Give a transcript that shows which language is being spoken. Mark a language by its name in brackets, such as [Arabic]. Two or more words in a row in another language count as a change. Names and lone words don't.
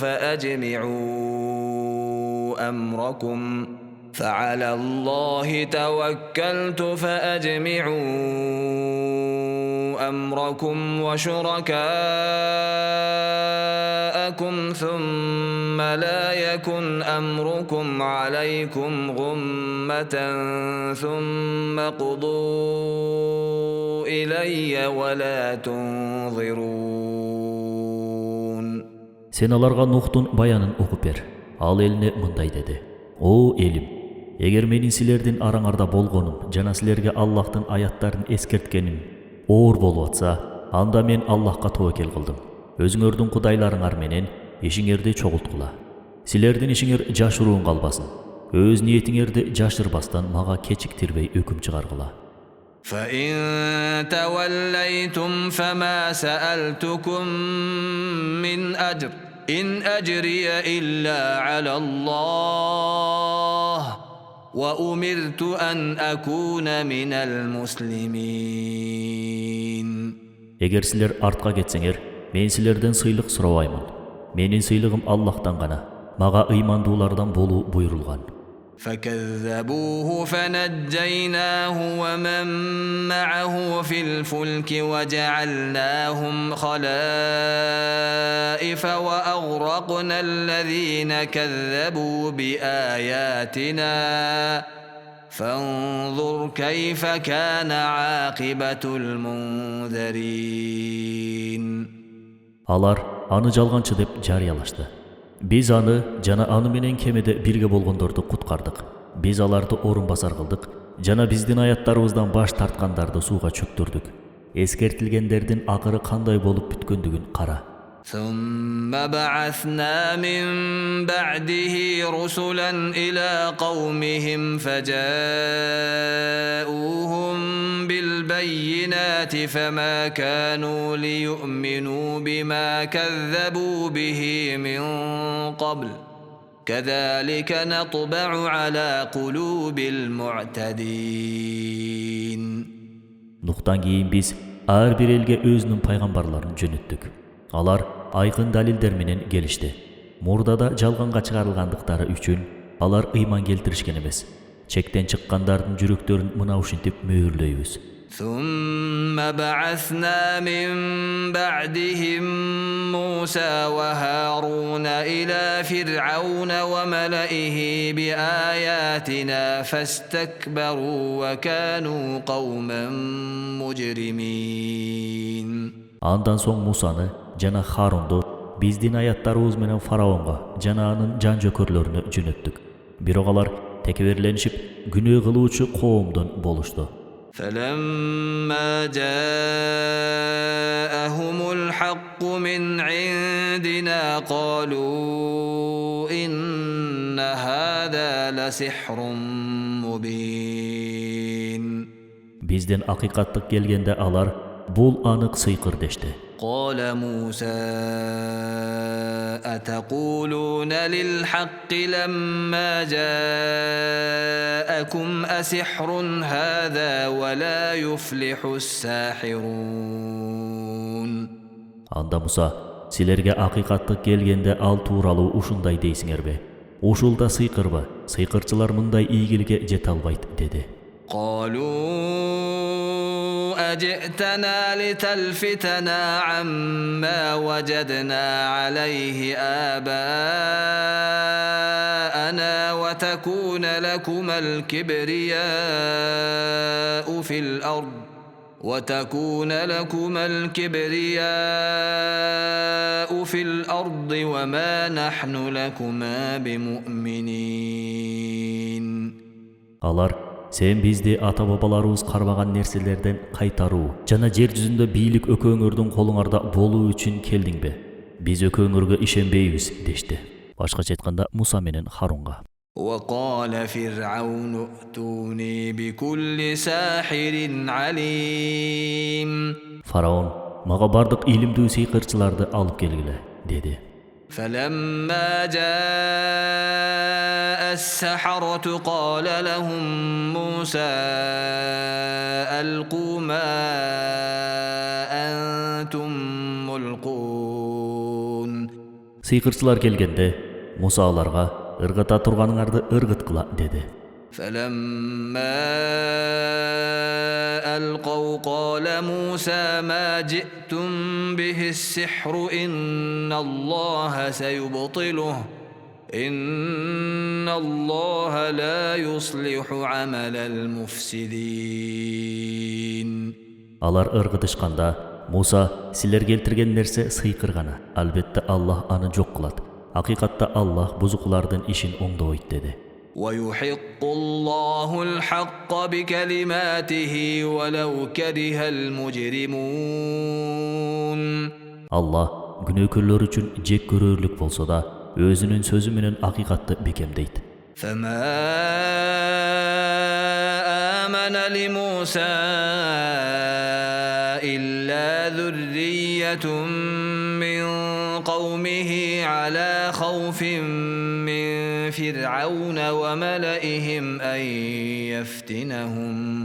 [Arabic] فأجمعوا أمركم وشركاءكم ثم لا يكن أمركم عليكم غمة ثم قضوا إلي ولا تنظرون. [Kyrgyz] Сен аларга Нухтун баянын окуп бер. Ал элине мындай деди: О элим, эгер менин силердин араңарда болгонум жана силерге Аллахтын аяттарын эскерткеним оор болуп атса, анда мен Аллахка тобокел кылдым. Өзүңөрдүн кудайларыңар менен ишиңерди чогулткула. Силердин ишиңер жашыруун калбасын. Өз ниетиңерди жашырбастан мага кечиктирбей өкүм чыгаргыла. [Arabic] فإن توليتم فما سألتكم من أجر إن أجري إلا على الله وأمرت أن أكون من المسلمين. [Kyrgyz] Эгер силер артка кетсеңер, мен силерден сыйлык сурабаймын. Менин сыйлыгым Аллахтан гана. Мага ыймандуулардан болуу буйрулган. [Arabic] فكذبوه فنجيناه ومن معه في الفلك وجعلناهم خلائف وأغرقنا الذين كذبوا بآياتنا فانظر كيف كان عاقبة المنذرين. [Kyrgyz] Алар аны жалганчы деп жарыялашты. Биз аны жана аны менен кемеде бирге болгондорду куткардык. Биз аларды орун басар кылдык жана биздин аяттарыбыздан баш тарткандарды сууга чөктүрдүк. Эскертилгендердин акыры кандай болуп бүткөндүгүн кара. [Arabic] ثم بعثنا من بعده رسلا إلى قومهم فجاءوهم بالبينات فما كانوا ليؤمنوا بما كذبوا به من قبل كذلك نطبع على قلوب المعتدين. [Kyrgyz] Нухтан кийин биз ар бир элге өзүнүн пайгамбарларын жөнөттүк. Алар айкын далилдер менен келишти. Мурдада жалганга чыгарылгандыктары үчүн алар ыйман келтиришкен эмес. Чектен чыккандардын жүрөктөрүн мына ушинтип мөөрлөйбүз. [Arabic] ثم بعثنا من بعدهم موسى وهارون إلى فرعون وملئه بآياتنا فاستكبروا وكانوا قوما مجرمين. [Kyrgyz] Андан соң Мусаны жана Харунду биздин аяттарыбыз менен фараонго жана анын жан жөкөрлөрүнө жөнөттүк. Бирок алар текеберленишип күнөө кылуучу коомдон болушту. [Arabic] فلما جاءهم الحق من عندنا قالوا إن هذا لسحر مبين. [Kyrgyz] Бизден акыйкаттык келгенде алар бул анык сыйкыр дешти. [Arabic] قال موسى أتقولون للحق لما جاءكم أسحر هذا ولا يفلح الساحرون. [Kyrgyz] Анда Муса, силерге акыйкаттык келгенде ал тууралуу ушундай дейсиңерби? Ушул да сыйкырбы? Сыйкырчылар мындай ийгиликке жете албайт деди. [Arabic] قالوا أجئتنا لتلفتنا عما وجدنا عليه آباءنا وتكون لكما الكبرياء في الأرض وما نحن لكما بمؤمنين. [Kyrgyz] Алар сен бизди ата-бабаларыбыз карбаган нерселерден кайтаруу жана жер жүзүндө бийлик өкөөңөрдүн колуңарда болуу үчүн келдиңби? Биз өкөөңөргө ишенбейбиз дешти. Башкача айтканда Муса менен Харунга. [Arabic] وقال فرعون ائتوني بكل ساحر عليم. [Kyrgyz] Фараон, мага бардык илимдүү сыйкырчыларды алып келгиле деди. [Arabic] فلما جاء السحرة قال لهم موسى ألقوا ما أنتم ملقون. [Kyrgyz] Сыйкырчылар келгенде Муса аларга ыргыта турганыңарды ыргыткыла деди. [Arabic] فلما ألقوا قال موسى ما جئتم به السحر إن الله سيبطله إن الله لا يصلح عمل المفسدين. [Kyrgyz] Алар ыргытышканда Муса силер келтирген нерсе сыйкыр гана. Албетте Аллах аны жок кылат. Акыйкатта Аллах бузуклардын ишин оңдойт деди. [Arabic] ويحق الله الحق بكلماته ولو كره المجرمون. [Kyrgyz] Аллах күнөөкөрлөр үчүн жек көрөрлүк болсо да өзүнүн сөзү менен акыйкатты бекемдейт. [Arabic] فما آمن لموسى إلا ذرية من قومه على خوف من فرعون وملئهم أن يفتنهم